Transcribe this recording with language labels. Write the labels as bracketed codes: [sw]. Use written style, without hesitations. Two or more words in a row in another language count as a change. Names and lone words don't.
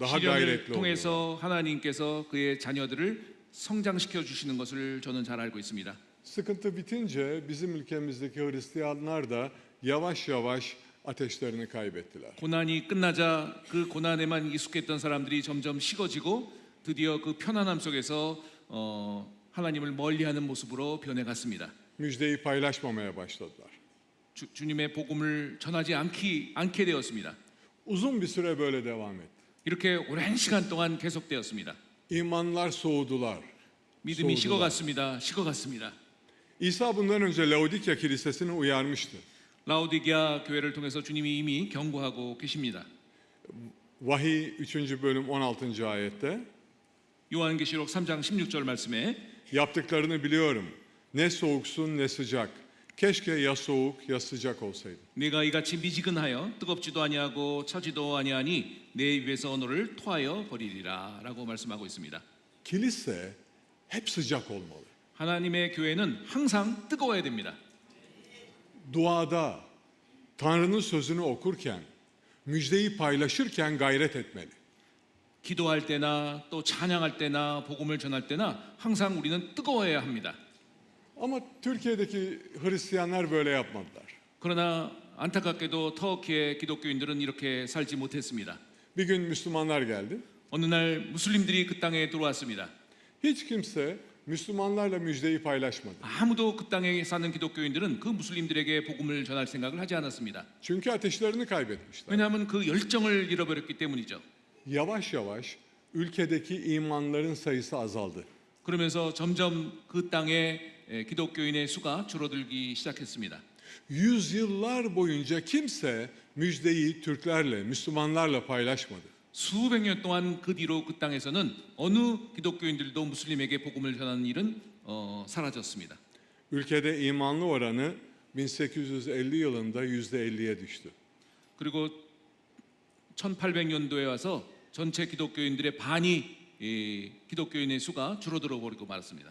[tr] Daha [ko] 시련을 [tr] gayretli oluyorlar. [ko] 통해서 하나님께서 그의 자녀들을 성장시켜 주시는 것을 저는 잘 알고 있습니다. [tr] Sıkıntı bitince bizim ülkemizdeki Hristiyanlar da yavaş yavaş ateşlerini kaybettiler. [ko] 고난이 끝나자 그 고난에만 익숙했던 사람들이 점점 식어지고 드디어 그 편안함 속에서 하나님을 멀리하는 모습으로 변해갔습니다. [tr] Müjdeyi paylaşmamaya başladılar. [ko] 주님의 복음을 전하지 않게 되었습니다. [tr] Uzun bir süre böyle devam etti. [ko] 이렇게 오랜 시간 동안 계속되었습니다. [tr] İmanlar soğudular. [ko] 믿음이 소우두다. 식어갔습니다. [tr] İsa bundan önce Laodikya kilisesini uyarmıştı. [ko] 라오디게아 교회를 통해서 주님이 이미 경고하고 계십니다. [tr] Vahiy 3. bölüm 16. ayette [ko] 요한계시록 3장 16절 말씀에 [tr] yaptıklarını biliyorum. Ne soğuksun ne sıcak. Keşke ya soğuk ya sıcak olsaydı. [ko] 내가 이같이 미지근하여 뜨겁지도 아니하고 차지도 아니하니 내 입에서 너를 토하여 버리리라라고 말씀하고 있습니다. [tr] Kilise hep sıcak olmalı. [ko] 하나님의 교회는 항상 뜨거워야 됩니다. [tr] Duada Tanrı'nın sözünü okurken, müjdeyi paylaşırken gayret etmeli. [ko] 기도할 때나 또 찬양할 때나 복음을 전할 때나 항상 우리는 뜨거워야 합니다. [tr] Ama Türkiye'deki Hristiyanlar böyle yapmadılar. [ko] 그러나 안타깝게도 터키의 기독교인들은 이렇게 살지 못했습니다. [tr] Bir gün Müslümanlar geldi. [ko] 어느 날 무슬림들이 그 땅에 들어왔습니다. [tr] Hiç kimse Müslümanlarla müjdeyi paylaşmadı. [ko] 아무도 그 땅에 사는 기독교인들은 그 무슬림들에게 복음을 전할 생각을 하지 않았습니다. [tr] Çünkü ateşlerini kaybetmişler. [ko] 왜냐하면 그 열정을 잃어버렸기 때문이죠. [tr] Yavaş yavaş ülkedeki imanların sayısı azaldı. [ko] 그러면서 점점 그 땅에 기독교인의 수가 줄어들기 시작했습니다. [tr] Yüzyıllar boyunca kimse müjdeyi Türklerle, Müslümanlarla paylaşmadı. [ko] 수백 년 동안 그 뒤로 그 땅에서는 어느 기독교인들도 무슬림에게 복음을 전하는 일은 사라졌습니다. [tr] Ülkede imanlı oranı 1850 yılında %50'ye düştü. [ko] 그리고 1800년도에 와서 전체 기독교인들의 반이 기독교인의 수가 줄어들어 버리고 말았습니다.